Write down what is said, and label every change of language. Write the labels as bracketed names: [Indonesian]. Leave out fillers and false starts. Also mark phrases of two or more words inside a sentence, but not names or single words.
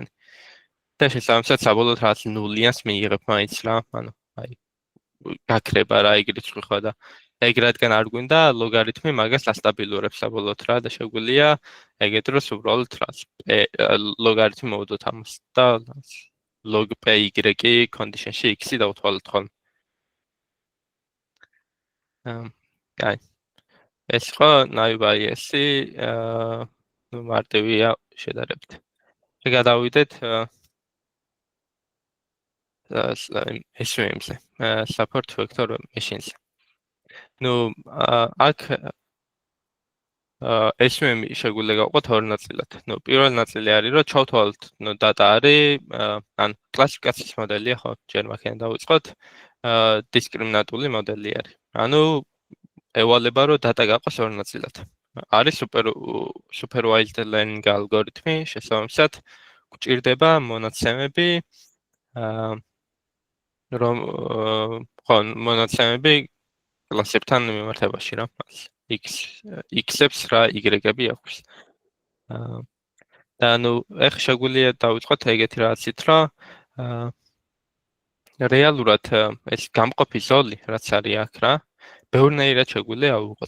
[Georgian] და შესაბამისად საბოლოოდ რაც ნულიანს მიიღებ მაინც რა, ანუ აი გაქრება რა ეგ რიცხვი ხო და ეგ რადგან არ გვინდა ლოგარითმი მაგას ასტაბილურებს საბოლოოდ რა და შეგვიძლია ეგეთ დროს უბრალოდ რაც ლოგარითმი მოვდოთ ამას და [English] log py condition- [Georgian] ში x-ი დავთვალოთ ხოლმე. კაი. ეს ხო NiveJS-ი ну მარტივია შედარებით. გადავიდეთ SVM-ზე, [English] support vector machines. [Georgian] ну აქ SVM-ი შეგვიძლია გავყოთ ორი ნაწილად. ну პირველი ნაწილი არის რომ ჩავთვალოთ, ну data არის, ან კლასიფიკაციის მოდელია ხო, ჯერ მაგენ დავიწყოთ. დისკრიმინატული მოდელი არის. ანუ ევალება რომ data გაყოს ორ ნაწილად. არის [English] supervised learning [Georgian] ალგორითმი, შესაბამისად გვჭირდება მონაცემები რომ ხო მონაცემები კლასებთან მიმართებაში რა. x-ებს რა y-ები აქვს. და ეხლა შეგვიძლია დავიწყოთ ეგეთი რაღაცით, რომ რეალურად ეს გამყოფი ზოლი, რაც არის აქ რა, ბევრნაირად შეგვიძლია ავიღოთ.